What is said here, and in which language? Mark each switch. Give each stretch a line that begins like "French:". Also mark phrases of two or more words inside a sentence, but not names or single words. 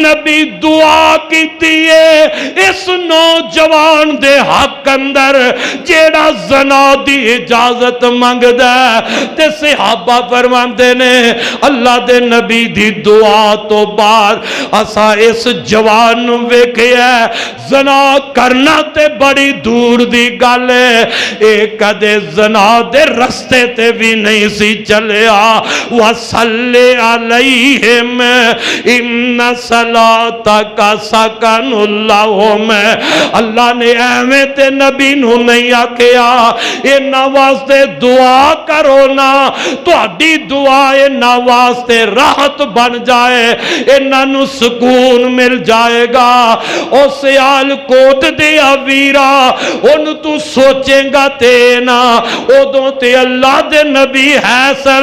Punjabi: نبی دعا کیتی ہے اس نوجوان دے حق اندر جیہڑا زنا دی اجازت منگدا تے صحابہ فرماندے نے اللہ دے نبی دی دعا توں بعد اسا اس جوان نوں ویکھیا زنا کرنا تے بڑی دور دی گل ہے، یہ کدے زنا دے رستے تے بھی نہیں سی چلیا.
Arabic: وصل عليهم إن صلاتك سكن لهم,
Punjabi: اللہ نے ایویں تے نبی نوں نہیں آکھیا انہاں واسطے دعا کرو نا، تہاڈی دعا انہاں واسطے راحت بن جائے، انہاں نوں سکون مل جائے گا. او سیالکوٹ دے ویرا اوں تو سوچے گا تے نا، اودوں تے اللہ دے نبی ہے سن.